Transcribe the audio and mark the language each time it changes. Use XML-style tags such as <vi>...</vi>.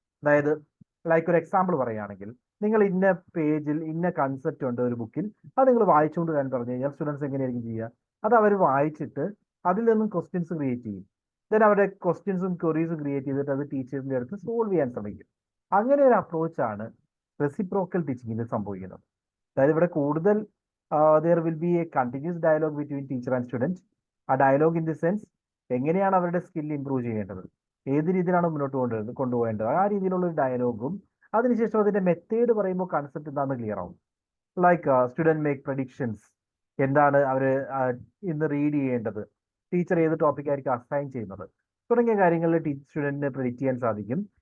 <ml>അതായത് ലൈക്ക് ഒരു എക്സാമ്പിൾ പറയുകയാണെങ്കിൽ, നിങ്ങൾ ഇന്ന പേജിൽ ഇന്ന കൺസെപ്റ്റ് ഉണ്ട് ഒരു ബുക്കിൽ, അത് നിങ്ങൾ വായിച്ചുകൊണ്ട് വരാൻ പറഞ്ഞു കഴിഞ്ഞാൽ സ്റ്റുഡൻസ് എങ്ങനെയായിരിക്കും ചെയ്യുക? അത് അവർ വായിച്ചിട്ട് അതിൽ നിന്നും ക്വസ്റ്റ്യൻസ് ക്രിയേറ്റ് ചെയ്യും. ദെൻ അവരുടെ ക്വസ്റ്റ്യൻസും ക്വറീസും ക്രിയേറ്റ് ചെയ്തിട്ട് അത് ടീച്ചേഴ്സിൻ്റെ അടുത്ത് സോൾവ് ചെയ്യാൻ ശ്രമിക്കും. അങ്ങനെ ഒരു അപ്രോച്ചാണ് റെസിപ്രോക്കൽ ടീച്ചിങ്ങിൽ സംഭവിക്കുന്നത്. അതായത് ഇവിടെ കൂടുതൽ</ml> <en>there will be a continuous dialogue between teacher and student.</en> <ml>ആ ഡയലോഗ്</ml> <en>in the sense</en> <ml>എങ്ങനെയാണ് അവരുടെ സ്കിൽ ഇംപ്രൂവ് ചെയ്യേണ്ടത്, ഏത് രീതിയിലാണ് മുന്നോട്ട് കൊണ്ടുപോകേണ്ടത്, ആ രീതിയിലുള്ള ഒരു ഡയലോഗും അതിനുശേഷം അതിന്റെ മെത്തേഡ് പറയുമ്പോൾ കൺസെപ്റ്റ് എന്താണെന്ന് ക്ലിയർ ആവും.</ml> <en>like student make predictions,</en> <ml>എന്താണ് അവർ ഇന്ന് റീഡ് ചെയ്യേണ്ടത്, ടീച്ചർ ഏത് ടോപ്പിക് ആയിരിക്കും അസൈൻ ചെയ്യുന്നത് തുടങ്ങിയ കാര്യങ്ങളിൽ സ്റ്റുഡൻറ്റിനെ പ്രെഡിക്റ്റ് ചെയ്യാൻ സാധിക്കും.</ml>